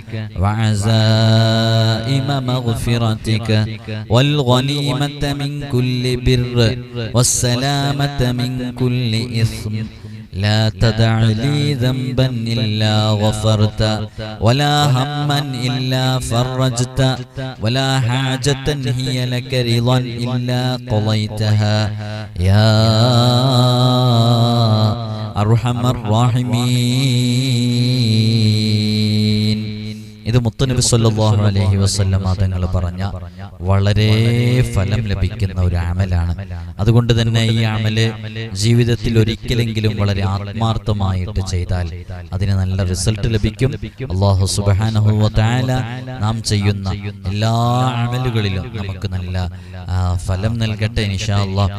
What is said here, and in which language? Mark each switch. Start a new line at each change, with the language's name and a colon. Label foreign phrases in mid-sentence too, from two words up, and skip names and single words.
Arabic: وعزائم مغفرتك والغنيمة من كل بر والسلامة من كل إثم، لا تدع لي ذنبا إلا غفرت ولا هما إلا فرجت ولا حاجة هي لك رضا إلا قضيتها يا أرحم الراحمين.
Malayalam: ഇത് മുത്തുനബി
Arabic: صلى الله عليه وسلم
Malayalam: തങ്ങൾ പറഞ്ഞ വളരെ ഫലം ലഭിക്കുന്ന ഒരു അമലാണ്. അതുകൊണ്ട് തന്നെ ഈ അമല് ജീവിതത്തിൽ ഒരിക്കലെങ്കിലും വളരെ ആത്മാർത്ഥമായിട്ട് ചെയ്താൽ അതിന് നല്ല റിസൾട്ട് ലഭിക്കും.
Arabic: الله سبحانه و تعالى
Malayalam: നാം ചെയ്യുന്ന എല്ലാ അമലുകളിലും നമുക്ക് നല്ല ഫലം നൽകട്ടെ
Arabic: إن شاء الله.